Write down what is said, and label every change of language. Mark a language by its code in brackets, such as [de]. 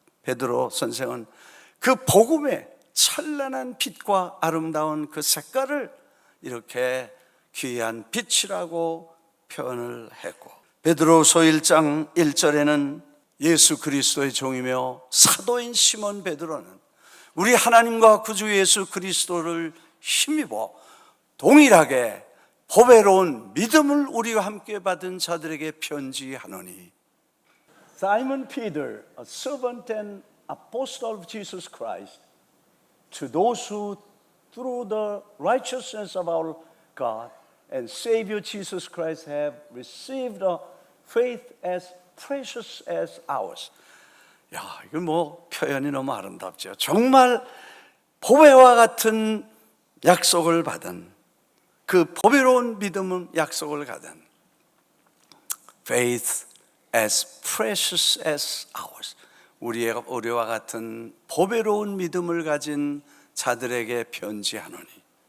[ko] 베드로 선생은 그 복음의 찬란한 빛과 아름다운 그 색깔을 이렇게 귀한 빛이라고 표현을 했고, 베드로서 1장 1절에는 예수 그리스도의 종이며 사도인 시몬 베드로는 우리 하나님과 구주 예수 그리스도를 힘입어 동일하게 보배로운 믿음을 우리와 함께 받은 자들에게 편지하노니. [en] Simon Peter, a servant and apostle of Jesus Christ, to those who through the righteousness of our God and Savior Jesus Christ have received a faith as precious as ours. [ko] 야, 이거 뭐 표현이 너무 아름답죠. 정말 보배와 같은 약속을 받은, 그 보배로운 믿음은 약속을 받은 [en] faith as precious as ours, [ko] 우리와 같은 보배로운 믿음을 가진 자들에게 편지하노니.